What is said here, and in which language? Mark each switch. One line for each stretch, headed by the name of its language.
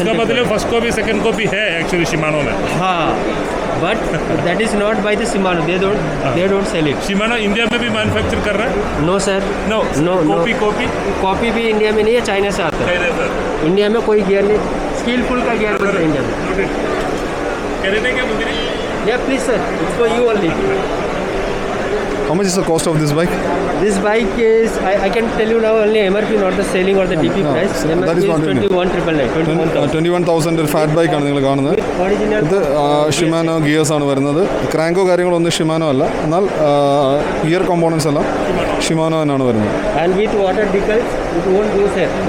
Hindi: इसका मतलब first copy second copy है एक्चुअली Shimano में.
English: हाँ, but that is not by the Shimano. They don't sell it.
Hindi: Shimano India में भी मैन्युफैक्चर कर रहा है?
English: No sir. No. Copy
Hindi: भी इंडिया में नहीं है, चाइना से आता है. इंडिया में कोई गियर नहीं, स्किलफुल का गियर बनता है इंडिया में. कहते क्या मुझे?
English: Yeah, please sir, it's for you only. How much is the cost of this bike? This bike is, I can tell you now only MRP, not the selling or the DP price. That is MRP is 21,999.
Malayalam: 21,000 ഒരു fat ബൈക്കാണ് നിങ്ങൾ കാണുന്നത്.
English: Original.
Malayalam: ഇത് Shimano gears ആണ് വരുന്നത്. ക്രാങ്കോ കാര്യങ്ങളൊന്നും Shimano അല്ല, എന്നാൽ ഗിയർ കോമ്പോണൻസ് എല്ലാം ഷിമാനോ തന്നെയാണ് വരുന്നത്.
English: And with water decals, it won't go sir.